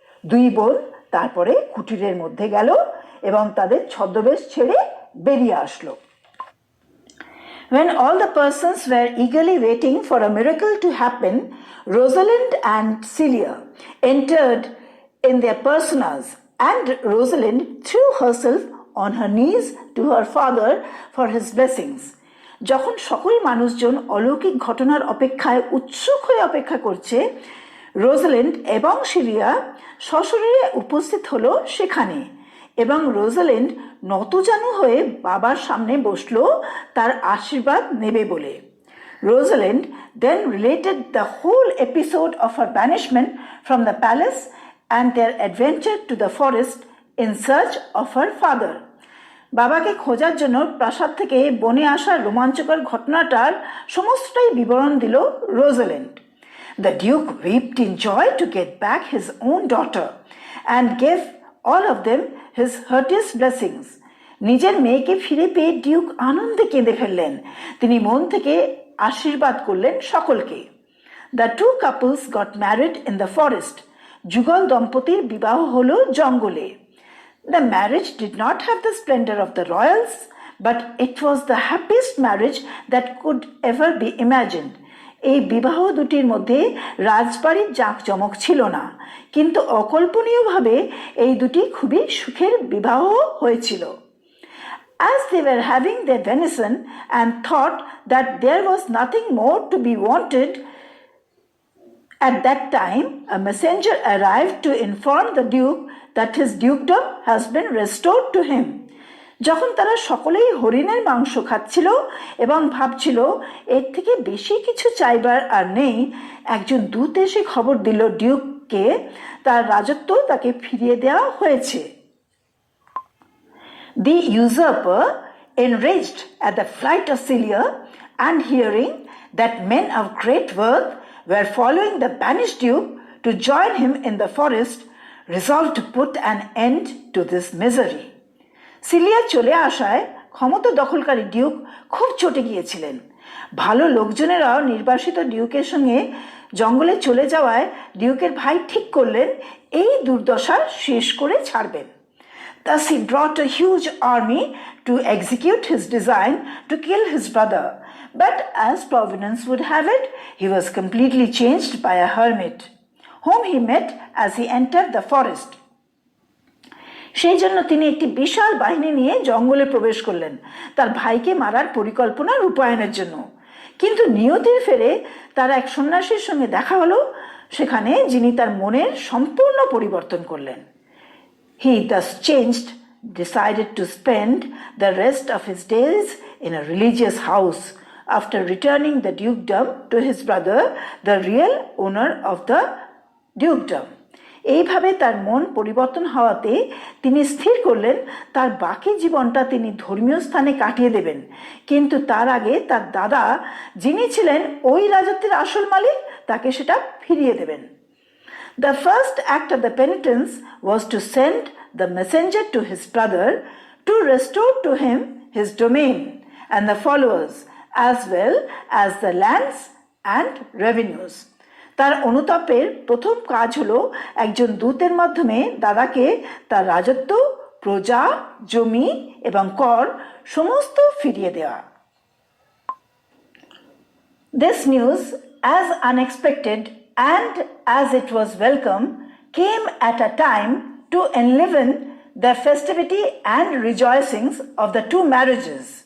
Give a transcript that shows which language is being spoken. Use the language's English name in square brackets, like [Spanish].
[Bangla] দুই বোন তারপরে কুটিরের মধ্যে গেল এবং তাদের ছদ্মবেশ ছেড়ে বেরিয়ে আসলো। [English] When all the persons were eagerly waiting for a miracle to happen, Rosalind and Celia entered in their personas, and Rosalind threw herself on her knees to her father for his blessings. [Bangla] যখন সকল মানুষজন অলৌকিক ঘটনার অপেক্ষায় উৎসুক হয়ে অপেক্ষা করছে, রোজালিন্ড এবং সিলিয়া সশরীরে উপস্থিত হলো সেখানে, এবং রোজালিন্ড নতজানু হয়ে বাবার সামনে বসলো তার আশীর্বাদ নেবে বলে। [English] Rosalind then related the whole episode of her banishment from the palace and their adventure to the forest in search of her father. [Bangla] বাবাকে খোঁজার জন্য প্রাসাদ থেকে বনে আসার রোমাঞ্চকর ঘটনাটার সমস্তটাই বিবরণ দিল Rosalind. [English] The Duke wept in joy to get back his own daughter and gave all of them his heartiest blessings. [Bangla] নিজের মেয়েকে ফিরে পেয়ে ডিউক আনন্দে কেঁদে ফেললেন। তিনি মন থেকে আশীর্বাদ করলেন সকলকে। [English] The two couples got married in the forest. [Bangla] যুগল দম্পতির বিবাহ হলো জঙ্গলে। [English] The marriage did not have the splendor of the royals, but it was the happiest marriage that could ever be imagined. [Bangla] এই বিবাহ দুটির মধ্যে রাজবাড়ির জাঁকজমক ছিল না, কিন্তু অকল্পনীয়ভাবে এই দুটি খুবই সুখের বিবাহ হয়েছিল। [English] As they were having their venison and thought that there was nothing more to be wanted, at that time a messenger arrived to inform the Duke that his dukedom has been restored to him. [Bangla] যখন তারা সকলেই হরিণের মাংস খাচ্ছিল এবং ভাবছিল এর থেকে বেশি কিছু চাইবার আর নেই, একজন দূত এসে খবর দিল ডিউককে তার রাজত্ব তাকে ফিরিয়ে দেওয়া হয়েছে। [English] The usurper, enraged at the flight of Celia and hearing that men of great worth were following the banished Duke to join him in the forest, resolved to put an end to this misery. [Bangla] Cilia চলে আসায় ক্ষমতা দখলকারী Duke খুব চটে গিয়েছিলেন। ভালো লোকজনেরাও নির্বাসিত ডিউকের সঙ্গে জঙ্গলে চলে যাওয়ায় ডিউকের ভাই ঠিক করলেন এই দুর্দশা শেষ করে ছাড়বেন। [English] Thus he brought a huge army to execute his design to kill his brother, but as Providence would have it, he was completely changed by a hermit, whom he met as he entered the forest. [Bangla] সেই জন্য তিনি একটি বিশাল বাহিনী নিয়ে জঙ্গলে প্রবেশ করলেন তার ভাইকে মারার পরিকল্পনা রূপায়ণের জন্য। কিন্তু নিয়তির ফেরে তার এক সন্ন্যাসীর সঙ্গে দেখা হলো সেখানে, যিনি তার মনের সম্পূর্ণ পরিবর্তন করলেন। [English] He thus changed, decided to spend the rest of his days in a religious house after returning the dukedom to his brother, the real owner of the dukedom. [Bangla] এইভাবে তার মন পরিবর্তন হওয়াতে তিনি স্থির করলেন তার বাকি জীবনটা তিনি ধর্মীয় স্থানে কাটিয়ে দেবেন, কিন্তু তার আগে তার দাদা, যিনি ছিলেন ওই রাজত্বের আসল মালিক, তাকে সেটা ফিরিয়ে দেবেন। [English] The first act of the penitence was to send the messenger to his brother to restore to him his domain and the followers, as well as the lands and revenues. [Bangla] তার অনুতাপের প্রথম কাজ হলো একজন দূতের মাধ্যমে দাদাকে তার রাজত্ব, প্রজা, জমি এবং কর সমস্ত ফিরিয়ে দেওয়া। [English] This news, as unexpected and as it was welcome, came at a time to enliven the festivity and rejoicings of the two marriages.